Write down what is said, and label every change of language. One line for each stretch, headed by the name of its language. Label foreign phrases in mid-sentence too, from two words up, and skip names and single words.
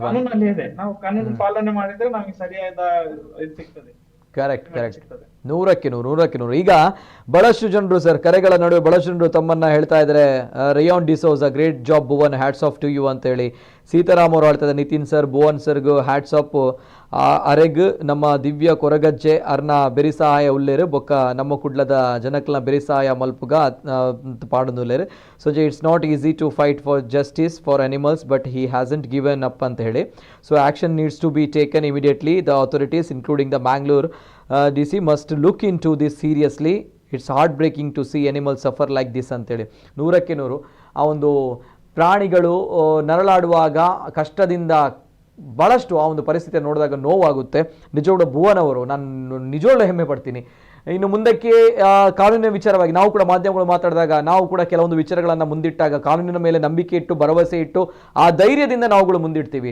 Kannada: ಕಾನೂನಲ್ಲಿ ಇದೆ, ನಾವು ಕಾನೂನು ಪಾಲನೆ ಮಾಡಿದ್ರೆ ನಮಗೆ ಸರಿಯಾದ ಇದು ಸಿಗ್ತದೆ.
English: correct correct,
Kannada: 100ಕ್ಕೆ 100. ಈಗ ಬಹಳಷ್ಟು ಜನರು ಸರ್ ಕರೆಗಳ ನಡುವೆ ಬಹಳಷ್ಟು ಜನರು ತಮ್ಮನ್ನ ಹೇಳ್ತಾ ಇದ್ದಾರೆ, ರೇಯಾನ್ ಡಿಸೋಜ
English: great job
Kannada: ಭುವನ್,
English: hats off to you
Kannada: ಅಂತ ಹೇಳಿ. ಸೀತಾರಾಮ್ ಅವರು ಹೇಳ್ತಾ ಇದ್ದಾರೆ, ನಿತಿನ್ ಸರ್ ಭುವನ್ ಸರ್ಗೂ
English: hats off.
Tulu: ಅರೆಗ್ ನಮ್ಮ ದಿವ್ಯ ಕೊರಗಜ್ಜೆ ಅರ್ನ ಬೆರಿಸಹಾಯ ಉಲ್ಲೇರು ಬೊಕ್ಕ ನಮ್ಮ ಕುಡ್ಲದ ಜನಕ್ಲ ಬೆರಿಸಹಾಯ ಮಲ್ಪುಗ ಪಾಡುನುಲ್ಲೇರು.
English: so it's not easy to fight for justice for animals but he hasn't given up
Kannada: ಅಂತ ಹೇಳಿ.
English: So action needs to be taken immediately. The authorities including the Mangalore DC must look into this seriously. It's heartbreaking to see animals suffer like this ಅಂತೇಳಿ.
Kannada: 100ಕ್ಕೆ 100. ಆ ಒಂದು ಪ್ರಾಣಿಗಳು ನರಳಾಡುವಾಗ ಕಷ್ಟದಿಂದ ಭಾಳಷ್ಟು ಆ ಒಂದು ಪರಿಸ್ಥಿತಿ ನೋಡಿದಾಗ ನೋವಾಗುತ್ತೆ. ನಿಜವಾಗ್ಲೂ ಭುವನ್ ಅವರು ನಾನು ನಿಜವಾಗ್ಲೂ ಹೆಮ್ಮೆ ಪಡ್ತೀನಿ. ಇನ್ನು ಮುಂದಕ್ಕೆ ಕಾನೂನಿನ ವಿಚಾರವಾಗಿ ನಾವು ಕೂಡ ಮಾಧ್ಯಮಗಳು ಮಾತಾಡಿದಾಗ ನಾವು ಕೂಡ ಕೆಲವೊಂದು ವಿಚಾರಗಳನ್ನು ಮುಂದಿಟ್ಟಾಗ ಕಾನೂನಿನ ಮೇಲೆ ನಂಬಿಕೆ ಇಟ್ಟು ಭರವಸೆ ಇಟ್ಟು ಆ ಧೈರ್ಯದಿಂದ ನಾವುಗಳು ಮುಂದಿಡ್ತೀವಿ.